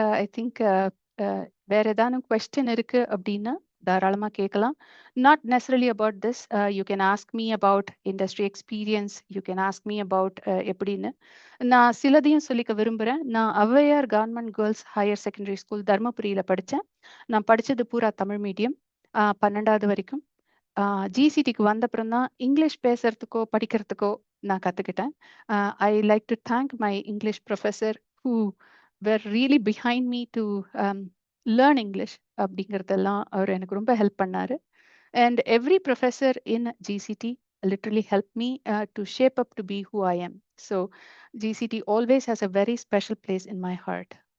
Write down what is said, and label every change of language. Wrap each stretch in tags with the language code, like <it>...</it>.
<en>I think</en> <ta>வேற ஏதானும் question இருக்கு அப்படின்னா தாராளமாக கேட்கலாம்.</ta> <en>Not necessarily about this. You can ask me about industry experience. You can ask me about</en> <ta>எப்படின்னு. நான் சிலதையும் சொல்லிக்க விரும்புகிறேன். நான் Avvaiyar government girls higher secondary school தர்மபுரியில் படித்தேன். நான் படித்தது பூரா தமிழ் மீடியம் 12வது வரைக்கும். ஜிசிடிக்கு வந்தப்புறம் தான் இங்கிலீஷ் பேசுறதுக்கோ படிக்கிறதுக்கோ நான் கற்றுக்கிட்டேன்.</ta> <en>I like to thank my English professor who were really behind me to learn English</en> <ta>அப்படிங்கிறதெல்லாம் அவர் எனக்கு ரொம்ப ஹெல்ப் பண்ணாரு.</ta> <en>And every professor in GCT literally helped me to shape up to be who I am. So GCT always has a very special place in my heart.</en>